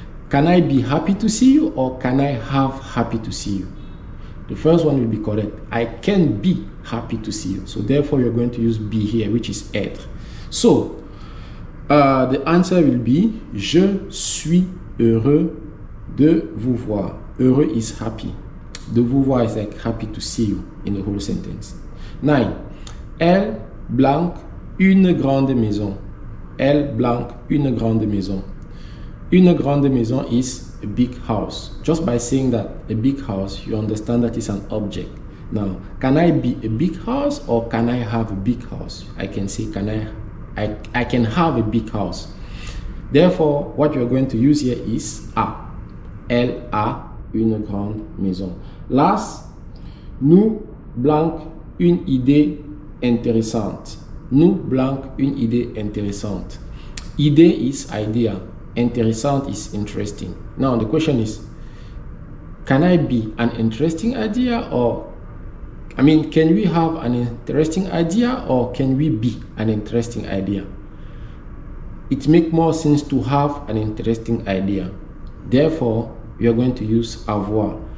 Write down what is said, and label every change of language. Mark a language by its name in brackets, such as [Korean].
[English] Can I be happy to see you or can I have happy to see you? The first one will be correct. I can be happy to see you. So therefore you're going to use be here, which is être. So the answer will be [French] je suis heureux de vous voir. [English] Heureux is happy. [French] De vous voir [English] is like happy to see you in the whole sentence. 9. [French] Elle blanc une grande maison. Elle blanc une grande maison. [English] Une grande maison is a big house. Just by saying that a big house, you understand that it's an object. Now, can I be a big house or can I have a big house? I can say, I can have a big house. Therefore, what you're going to use here is a. [French] Elle a une grande maison. Last, nous blanc une idée intéressante. Nous blanc une idée intéressante. [English] Idée is idea. Interessant is interesting. Now the question is, can I be an interesting idea or, can we have an interesting idea or can we be an interesting idea? It makes more sense to have an interesting idea. Therefore, we are going to use avoir.